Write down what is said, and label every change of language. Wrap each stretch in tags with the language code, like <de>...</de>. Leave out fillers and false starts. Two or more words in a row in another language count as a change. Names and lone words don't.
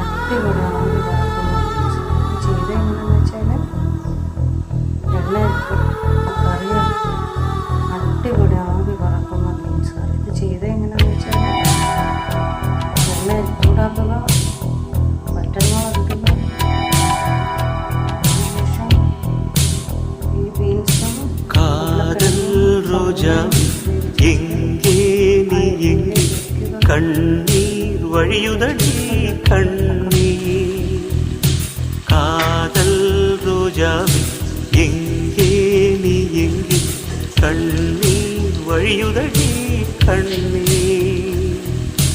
<ml>അടിപൊളിയാണെങ്കിൽ ചെയ്ത് എങ്ങനെയാണെന്ന് വെച്ചാൽ കറി അടിപൊളിയാണെങ്കിൽ വറക്കുന്ന ബീൻസ് കറി. ഇത് ചെയ്ത് എങ്ങനെയാണെന്ന് വെച്ചാൽ എണ്ണ ചൂടാക്കുക, വറ്റൽമുളക് അരയ്ക്കുക, അതിനുശേഷം ഈ ബീൻസും</ml> <ta>കാതൽ ரோஜா எங்கே நீ எங்கே கண்ணீர் வழியுதடி கண்ணீர். காதல் ரோஜாவே எங்கே நீ எங்கே கண்ணீர் வழியுதடி கண்ணீர்.</ta>